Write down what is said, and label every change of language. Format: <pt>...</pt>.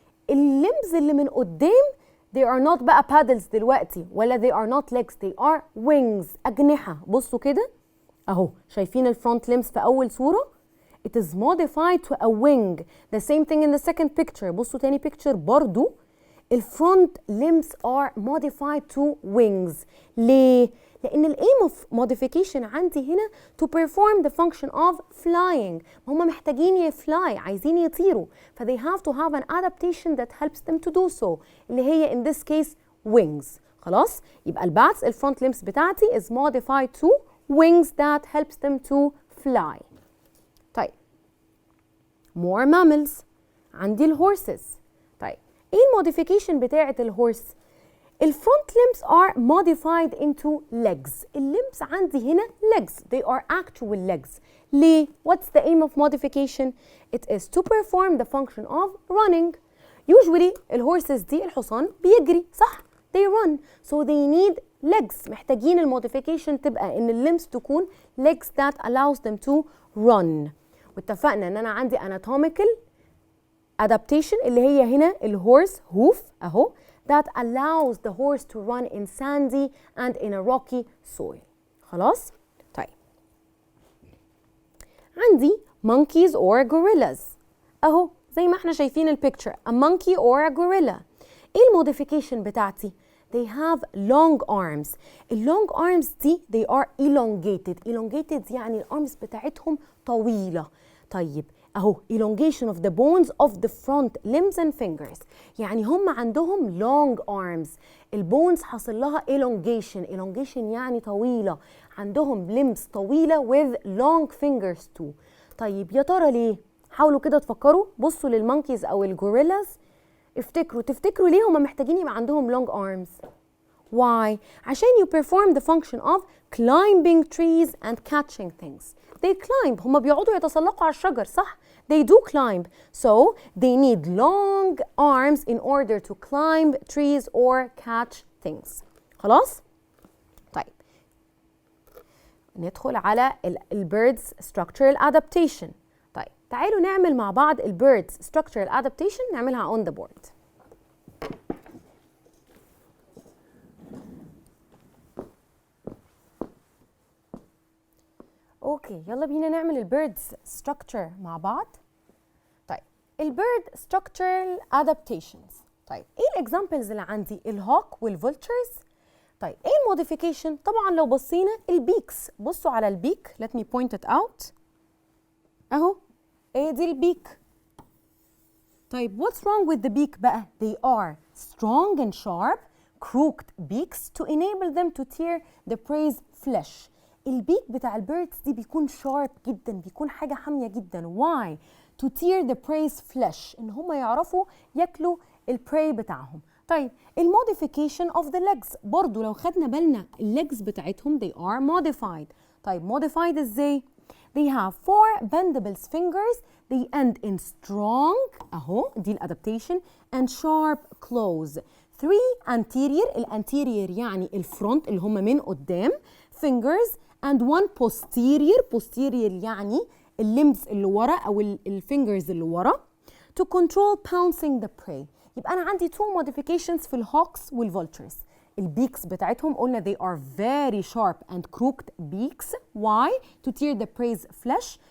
<en>الليمز</en> <ar>اللي من قدام</ar> <en>they are not</en> <ar>بقى</ar> <en>paddles</en> <ar>دلوقتي، ولا</ar> <en>they are not legs، they are wings،</en> <ar>أجنحة. بصوا كده أهو، شايفين الفرونت limbs في أول صورة؟</ar> <en>It is modified to a wing. The same thing in the second picture.</en> <ar>بصوا تاني</ar> <en>picture برضو الفرونت limbs are modified to wings.</en> <ar>ليه؟ لأن</ar> <en>الaim of modification عندي هنا to perform the function of flying.</en> <ar>هم محتاجين</ar> <en>يفلاي،</en> <ar>عايزين يطيروا، ف</ar> <en>they have to have an adaptation that helps them to do so،</en> <ar>اللي هي</ar> <en>in this case wings.</en> <ar>خلاص؟ يبقى</ar> <en>الباتس الفرونت limbs بتاعتي is modified to wings that helps them to fly. طيب more mammals.</en> <ar>عندي الهورسز. طيب ايه الموديفيكيشن بتاعت الهورس؟ الفرونت limbs</ar> <en>are modified into legs.</en> <ar>الليمبس عندي هنا legs.</ar> <en>They are actual legs. ليه؟ What's the aim of modification? It is to perform the function of running.</en> <ar>Usually الهورسز دي الحصان بيجري، صح؟</ar> <en>They run. So they need legs.</en> <ar>محتاجين الموديفيكيشن تبقى ان الليمبس تكون</ar> <en>legs that allows them to run.</en> <ar>واتفقنا ان انا عندي</ar> <en>anatomical adaptation</en> <ar>اللي هي هنا الهورس هوف اهو</ar> <en>that allows the horse to run in sandy and in a rocky soil.</en> <ar>خلاص؟ طيب عندي</ar> <en>monkeys or gorillas</en> <ar>اهو زي ما احنا شايفين البيكتشر</ar> <en>a monkey or a gorilla.</en> <ar>ايه الموديفيكيشن بتاعتي؟</ar> <en>they have long arms.</en> <ar>اللونج arms دي</ar> <en>they are elongated</en> <ar>يعني الارمز بتاعتهم طويلة. طيب اهو</ar> <en>elongation of the bones of the front limbs and fingers.</en> <ar>يعني هم عندهم long arms. البونز حصل لها elongation يعني طويلة.</ar> <en>عندهم limbs طويلة with long fingers too.</en> <ar>طيب يا ترى ليه؟ حاولوا كده تفكروا، بصوا للمونكيز او الجوريلاز، تفتكروا ليه هم محتاجين يبقى عندهم long arms؟ Why?</ar> <en>عشان you perform the function of climbing trees and catching things. They climb.</en> <ar>هم بيقعدوا يتسلقوا على الشجر، صح؟</ar> <en>They do climb. So they need long arms in order to climb trees or catch things.</en> <ar>خلاص؟ طيب ندخل على البيردز structural adaptation. طيب تعالوا نعمل مع بعض البيردز structural adaptation، نعملها on the board. اوكي يلا بينا نعمل البيردز ستراكشر مع بعض. طيب البيرد structural adaptations. طيب ايه الاكزامبلز اللي عندي؟ الهوك والفولتشرز. طيب ايه الموديفيكيشن؟ طبعا لو بصينا البيكس، بصوا على البيك.</ar> <en>let me point it out</en> <ar>اهو، ايه دي البيك.</ar> <en>طيب what's wrong with the beak بقى؟ they are strong and sharp crooked beaks to enable them to tear the prey's flesh.</en> <ar>البيك بتاع البيردز دي بيكون شارب جدا، بيكون حاجة حامية جدا.</ar> <en>why؟ to tear the prey's flesh،</en> <ar>ان هم يعرفوا ياكلوا البراي بتاعهم. طيب الموديفيكيشن of the legs، برضو لو خدنا بالنا الليجز بتاعتهم</ar> <en>they are modified. طيب modified ازاي؟ they have 4 bendable fingers they end in strong</en> <ar>اهو دي الادابتيشن</ar> <en>and sharp claws.</en> <ar>3 anterior، الانتيريور يعني الفرونت اللي هم من قدام</ar> <en>fingers and 1 posterior</en> <ar>يعني الليمز اللي ورا او الفينجرز اللي ورا</ar> <en>to control pouncing the prey.</en> <ar>يبقى انا عندي 2 modifications في الهوكس والفولتشرز. البيكس بتاعتهم قلنا</ar> <en>they are very sharp and crooked beaks. why؟ to tear the prey's flesh.</en>